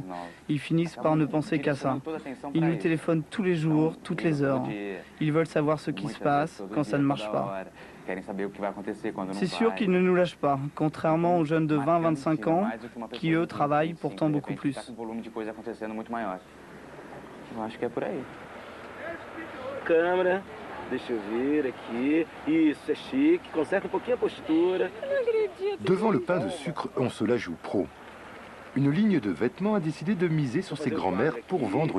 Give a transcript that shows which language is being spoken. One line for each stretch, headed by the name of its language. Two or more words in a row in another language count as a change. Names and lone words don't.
French: Ils finissent par ne penser qu'à ça. Ils nous téléphonent tous les jours, toutes les heures. Ils veulent savoir ce qui se passe quand ça ne marche pas. C'est sûr qu'ils ne nous lâchent pas, contrairement aux jeunes de 20-25 ans qui, eux, travaillent pourtant beaucoup plus.
Portuguese: Eu acho que é por aí. Câmera, deixa eu ver aqui. Isso, é chique, conserta um pouquinho a postura.
French: Devant le pain de sucre, on se la joue pro. Une ligne de vêtements a décidé de miser sur ses grands-mères pour vendre sa